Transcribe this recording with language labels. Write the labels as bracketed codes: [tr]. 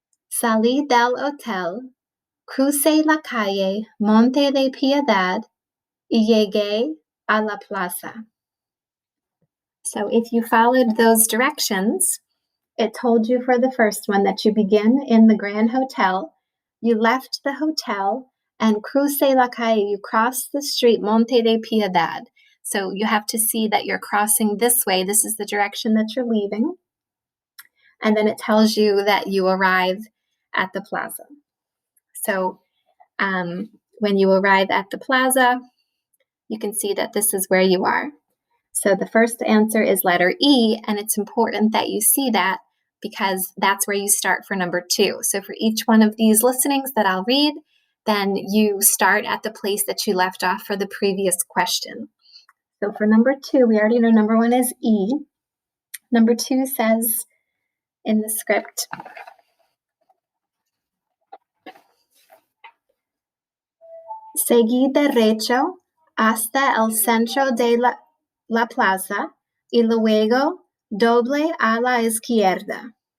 [es] Salí del hotel, crucé la calle Monte de Piedad y llegué a la plaza. [en] So if you followed those directions, it told you for the first one that you begin in the Grand Hotel, you left the hotel, and [es] crucé la calle, [en] you crossed the street Monte de Piedad. So you have to see that you're crossing this way. This is the direction that you're leaving. And then it tells you that you arrive at the plaza. So when you arrive at the plaza, you can see that this is where you are. So the first answer is letter E, and it's important that you see that because that's where you start for number 2. So for each one of these listenings that I'll read, then you start at the place that you left off for the previous question. So for number 2, we already know number 1 is E. Number 2 says in the script, [es] seguí derecho hasta el centro de la plaza y luego doble a la izquierda.